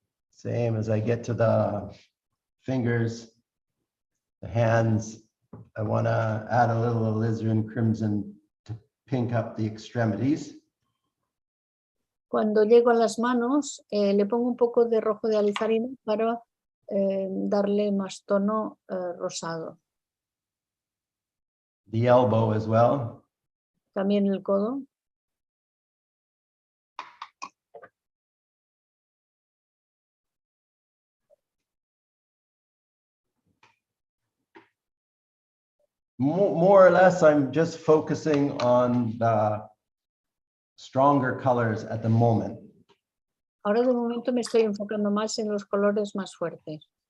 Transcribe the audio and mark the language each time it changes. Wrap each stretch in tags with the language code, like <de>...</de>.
<en>Same as I get to the fingers, the hands, I want to add a little alizarin crimson to pink up the extremities.</en> <es>Cuando llego a las manos, le pongo un poco de rojo de alizarina para darle más tono rosado.</es> <en>The elbow as well.</en> <es>También el codo.</es> <en>More or less, I'm just focusing on the stronger colors at the moment.</en> <es>Ahora de momento me estoy enfocando más en los colores más fuertes.</es>